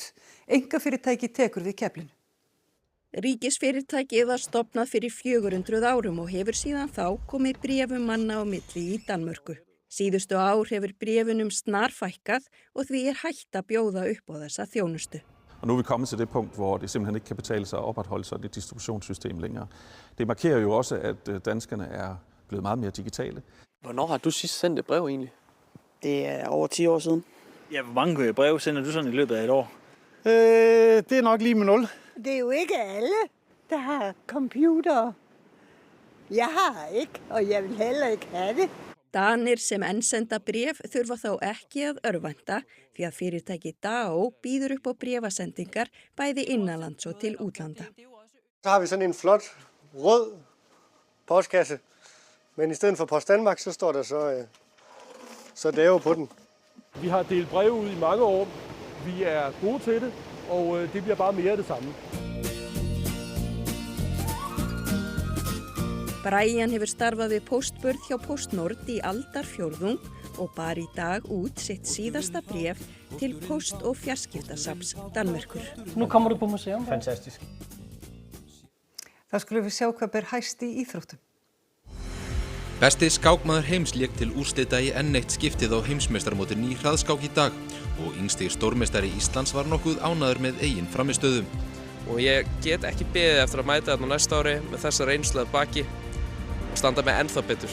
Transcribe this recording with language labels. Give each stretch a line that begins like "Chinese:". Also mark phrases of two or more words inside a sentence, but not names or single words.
Icelandic: Einkafyrirtæki tekur við keflinu. Ríkisfyrirtækið var stofnað fyrir 400 árum og hefur síðan þá komið bréfum manna á milli í Danmörku. Síðustu ár hefur bréfunum snarfækkað og því hægt að bjóða upp á þessa þjónustu.
Danish: Og nu er vi kommet til det punkt, hvor det simpelthen ikke kan betale sig at opretholde sådan et distributionssystem længere. Det markerer jo også, at danskerne blevet meget mere digitale. Hvornår har du sidst sendt et brev egentlig? Det over 10 år siden. Ja, hvor mange brev sender du sådan i løbet af et år? Det nok lige med 0. Det jo ikke alle, der har computer. Jeg har ikke, og jeg vil heller ikke have det.
Icelandic: Danir sem enn senda bréf þurfa þó ekki að örvænta því að fyrirtæki DAO býður upp á bréfasendingar bæði innanlands og til útlanda.
Danish: Så har vi sådan en flot rød postkasse, men i stedet for Post Danmark, så står der så Dao på den. Vi har delt breve ud i mange år. Vi er gode til det, og det bliver bare mere af det samme.
Icelandic: Brian hefur starfað við póstburð hjá PostNord í aldarfjórðung og bar í dag út sitt síðasta bréf til Post- og fjarskiptasafns Danmerkur.
Danish: Nu kommer du på museum. Fantastisk.
Icelandic: Þá skulum við sjá hvað ber hæst í íþróttum. Besti skákmaður heims lék til úrslita í enn eitt skiptið á heimsmeistarmótinu í hraðskák í dag og yngsti stórmeistari Íslands var nokkuð ánægður með eigin frammistöðu. Og ég get ekki beðið eftir að mæta þarna næsta ári með þessa reynslu að baki og standa með ennþá betur.